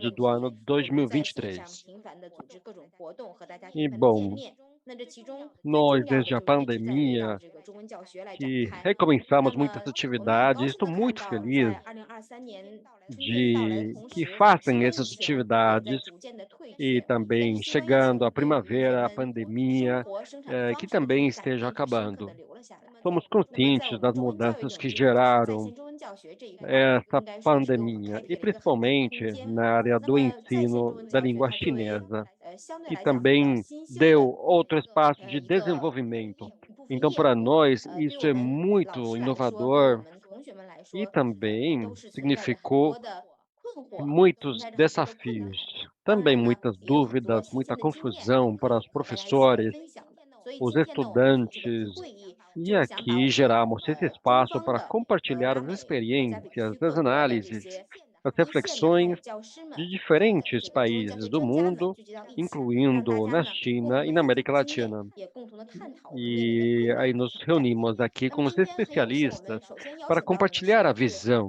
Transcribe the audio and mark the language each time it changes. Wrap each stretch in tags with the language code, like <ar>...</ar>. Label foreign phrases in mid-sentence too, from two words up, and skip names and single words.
<pt>atividades</pt> <zh>问</zh> <pt>do</pt> <zh>题，</zh> <pt>ano</pt> <zh>我们在线上</zh> <pt>2023.</pt> <zh>频繁的组织各种活动，和大家</zh> <pt>E</pt> <zh>频繁的见</zh> <pt>bom,</pt> <zh>面。那这其中最</zh> <pt>nós</pt> <zh>重要的</zh> <pt>desde a</pt> <zh>就是一直在围绕</zh> <pt>pandemia</pt> <zh>这个中文教学来展</zh> <pt>que</pt> <zh>开。 那</zh> <pt>recomeçamos</pt> <zh>么</zh> <pt>muitas</pt> <zh>我们很</zh> <pt>atividades,</pt> <zh>高</zh> <pt>e</pt> <zh>兴</zh> <pt>estou</pt> <zh>的看</zh> <pt>muito</pt> <zh>到，</zh> <pt>feliz</pt> <zh>在2023年春天到来的</zh> <pt>de</pt> <zh>同</zh> <pt>que</pt> <zh>时，</zh> <pt>façam</pt> <zh>新冠疫</zh> <pt>essas</pt> <zh>情也在</zh> <pt>atividades</pt> <zh>逐渐的退</zh> <pt>e</pt> <zh>却。但</zh> <pt>também</pt> <zh>是新冠疫情</zh> <pt>chegando a</pt> <zh>没有因为人</zh> <pt>primavera, a</pt> <zh>们生</zh> <pt>pandemia,</pt> <zh>活生产的方</zh> <pt>que</pt> <zh>式的</zh> <pt>também</pt> <zh>更改，</zh> <pt>esteja</pt> <zh>并不深刻的</zh> <pt>acabando.</pt> <zh>留了下来。</zh> <pt>Somos</pt> <zh>那么在我</zh> <pt>conscientes</pt> <zh>们</zh> <pt>das</pt> <zh>中文教育</zh> <pt>mudanças</pt> <zh>领</zh> <pt>que</pt> <zh>域，就是在</zh> <pt>geraram</pt> <zh>线中文教学这一块，</zh> <pt>essa</pt> <zh>应该说是给我们开</zh> <pt>pandemia,</pt> <zh>辟</zh> <pt>e</pt> <zh>了一个很大的空</zh> <pt>principalmente</pt> <zh>间。</zh> <pt>na área</pt> <zh>那</zh> <pt>do</pt> <zh>么在线中</zh> <pt>ensino</pt> <zh>文</zh> <pt>da</pt> <zh>教学</zh> <pt>língua</pt> <zh>它作为</zh> <pt>chinesa,</pt> <zh>相对</zh> <pt>que</pt> <zh>来讲比较</zh> <pt>também</pt> <zh>新鲜</zh> <pt>deu</pt> <zh>的</zh> <pt>outro espaço de</pt> <zh>一个</zh> <pt>desenvolvimento.</pt> <zh>部分</zh> <pt>Então,</pt> <zh>业务。</zh> <pt>para nós,</pt> <zh>对</zh> <pt>isso</pt> <zh>我</zh> <pt>é</pt> <zh>们老</zh> <pt>muito</pt> <zh>师来说，对我</zh> <pt>inovador</pt> <zh>们同学们来</zh> <pt>e</pt> <zh>说，都</zh> <pt>também</pt> <zh>是存在着很</zh> <pt>significou</pt> <zh>多的困惑，存</zh> <pt>muitos</pt> <zh>在着很多的困难。</zh> <pt>desafios,</pt> <zh>当</zh> <pt>também</pt> <zh>然呢，</zh> <pt>muitas</pt> <zh>也有很多</zh> <pt>dúvidas,</pt> <zh>新鲜</zh> <pt>muita</pt> <zh>的经验</zh> <pt>confusão</pt> <zh>可以</zh> <pt>para os</pt> <zh>和大家一起来</zh> <pt>professores.</pt> <zh>分享的。</zh> <pt>os estudantes, e aqui geramos esse espaço para compartilhar as experiências, as análises, as reflexões de diferentes países do mundo, incluindo na China e na América Latina. E aí nos reunimos aqui com os especialistas para compartilhar a visão.</pt>